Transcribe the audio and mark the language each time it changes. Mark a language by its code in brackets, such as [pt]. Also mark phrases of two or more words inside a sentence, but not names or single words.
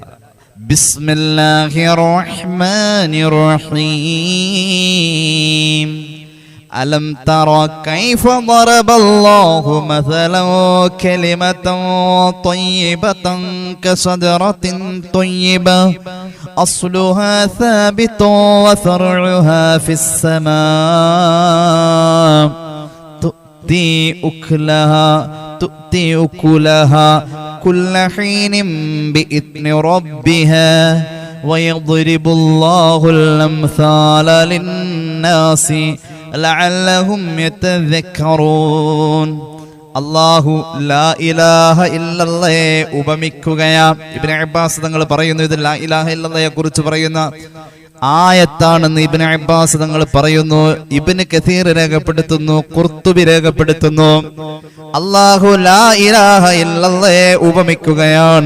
[ar] بسم الله الرحمن الرحيم. ألم تر كيف ضرب الله مثلا كلمة طيبة كشجرة طيبة أصلها ثابت وفرعها في السماء تؤتي أكلها كل حين بإذن ربها ويضرب الله الأمثال للناس لعلهم يتذكرون. [ml] അല്ലാഹു [ar] لا إله إلا الله [ml] ഉപമിക്കുകയാണ്. ഇബ്നു അബ്ബാസ് തങ്ങൾ പറയുന്നു, ഇത് [ar] لا إله إلا الله [ml] കുറിച്ച് പറയുന്ന ആയത്താണെന്ന് ഇബ്നു അബ്ബാസ് തങ്ങൾ പറയുന്നു. ഇബ്നു കസീർ രേഖപ്പെടുത്തുന്നു, ഖുർത്തുബി രേഖപ്പെടുത്തുന്നു. അല്ലാഹു [ar] لا إله إلا الله [ml] ഉപമിക്കുകയാണ്.